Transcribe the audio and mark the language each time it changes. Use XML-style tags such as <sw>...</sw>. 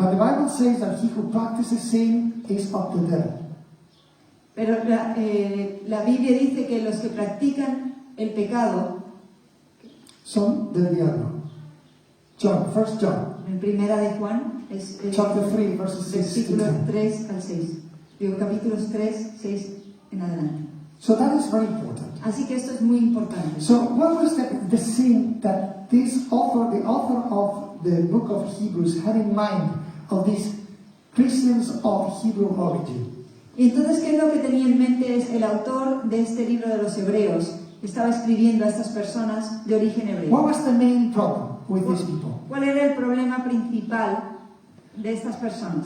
<en>But the Bible says that he who practices sin is of the devil.</en> <es>Pero la Biblia dice que los que practican el pecado, Son del diablo. John, 1 John, en primera de Juan, es</es> <en>chapter 3, verses 6 to</en> <es>versículos</es> <en>10.</en> <es>3 al 6. Digo, capítulos 3, 6 en adelante.</es> <en>So that is very important.</en> <es>Así que esto es muy importante.</es> <en>So what was the sin that this author, the author of the book of Hebrews, had in mind of these Christians of Hebrew origin?</en> <es>Y entonces, ¿qué es lo que tenía en mente es el autor de este libro de los Hebreos? Estaba escribiendo a estas personas de origen</es> <en>What</en> <es>hebreo.</es> <en>was the main problem with these people?</en> <es>¿Cuál era el problema principal de estas personas?</es>